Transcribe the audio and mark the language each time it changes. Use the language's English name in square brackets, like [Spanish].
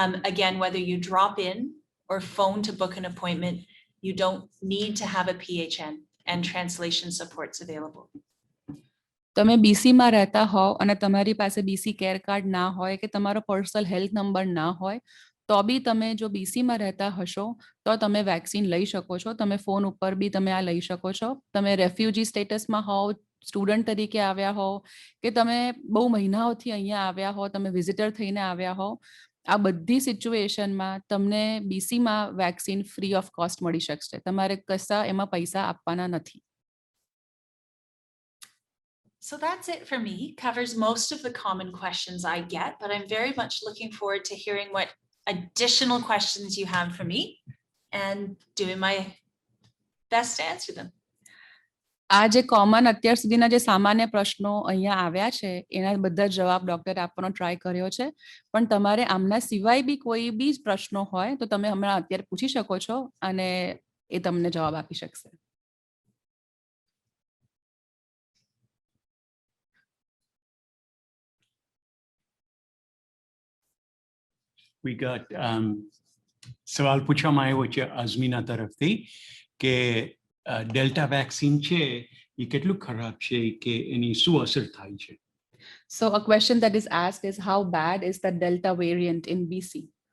[English] Again, whether you drop in or phone to book an appointment, you don't need to have a PHN and translation support's available. [Gujarati] તમે બીસીમાં રહેતા હોવ અને તમારી પાસે BC care card ના હોય કે તમારો પર્સનલ હેલ્થ નંબર ના હોય તો બી તમે જો બીસીમાં રહેતા હશો તો તમે વેક્સિન લઈ શકો છો. તમે ફોન ઉપર બી તમે આ લઈ શકો છો. તમે રેફ્યુજી સ્ટેટસમાં હોવ, સ્ટુડન્ટ તરીકે આવ્યા હો કે તમે બહુ મહિનાઓથી અહીંયા આવ્યા હો, તમે વિઝિટર થઈને આવ્યા હો, આ બધી સિચ્યુએશનમાં તમને બીસીમાં વેક્સિન ફ્રી ઓફ કોસ્ટ મળી શકશે. તમારે કશા એમાં પૈસા આપવાના નથી. [English] So that's it for me. Covers most of the common questions I get, but I'm very much looking forward to hearing what additional questions you have for me and doing my best to answer them. [Gujarati] આ જે common અત્યાર સુધીના જે સામાન્ય પ્રશ્નો અહીંયા આવ્યા છે એના બધા જવાબ ડોક્ટરે આપવાનો ટ્રાય કર્યો છે, પણ તમારે આમના સિવાય બી કોઈ બી પ્રશ્નો હોય તો તમે હમણાં અત્યારે પૂછી શકો છો અને એ તમને જવાબ આપી શકશે. [English] We got [Gujarati] સવાલ પૂછવામાં આવ્યો છે અઝમીના તરફથી કે ડેલ્ટા વેક્સિન છે એ કેટલું ખરાબ છે કે એની શું અસર થાય છે. [English] So a question that is asked is how bad is the Delta variant in BC?